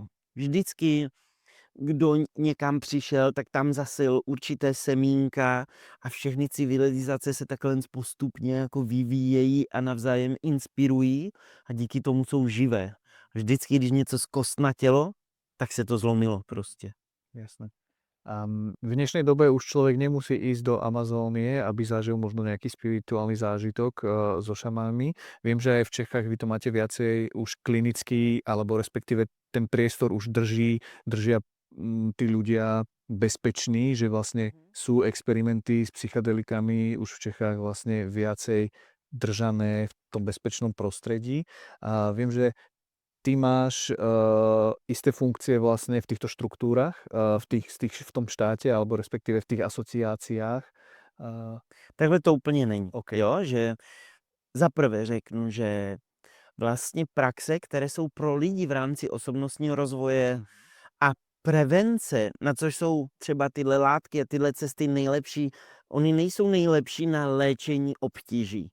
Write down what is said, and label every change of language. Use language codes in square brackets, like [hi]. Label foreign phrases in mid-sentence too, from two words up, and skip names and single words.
[cs] Vždycky kdo někam přišel, tak tam zasil určité semínka a všechny civilizace se takhle postupně jako vyvíjejí a navzájem inspirují a díky tomu jsou živé. Vždycky, když něco zkostnatělo, tak se to zlomilo prostě. [sk] Jasné. V dnešnej dobe už človek nemusí ísť do Amazónie, aby zažil možno nejaký spirituálny zážitok so šamanmi. Viem, že aj v Čechách vy to máte viacej už klinický, alebo respektíve ten priestor už držia tí ľudia bezpeční, že vlastne sú experimenty s psychedelikami už v Čechách vlastne viacej držané v tom bezpečnom prostredí. A viem, že ty máš isté funkcie vlastne v týchto štruktúrach, v tom štáte, alebo respektíve v tých asociáciách. [cs] Takhle to úplně není. OK. Jo, že za prvé řeknu, že vlastně praxe, které jsou pro lidi v rámci osobnostního rozvoje a prevence, na což jsou třeba tyhle látky a tyhle cesty nejlepší, oni nejsou nejlepší na léčení obtíží.